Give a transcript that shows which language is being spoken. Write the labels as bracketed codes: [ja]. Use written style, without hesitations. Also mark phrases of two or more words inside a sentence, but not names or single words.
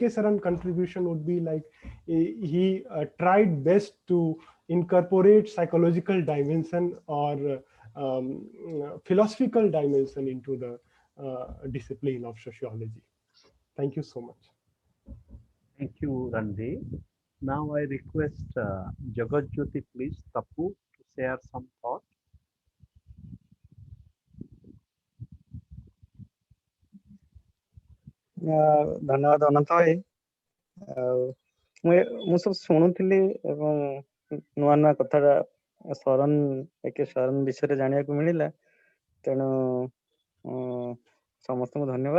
[en] Saran contribution would be like he tried best to incorporate psychological dimension or philosophical dimension into the discipline of sociology. Thank you so much. Thank you, Randy. Now I request Jagatjyoti, please, Tapu, to share some thoughts. [or] ଧନ୍ୟବାଦ ଅନନ୍ତ ଭାଇ। ମୁଁ ସବୁ ଶୁଣୁଥିଲି ଏବଂ ନୂଆ ନୂଆ କଥାଟା ଶରଣ ଏକେ ଶରଣ ବିଷୟରେ ଜାଣିବାକୁ ମିଳିଲା, ତେଣୁ ସମସ୍ତଙ୍କୁ ଧନ୍ୟବାଦ।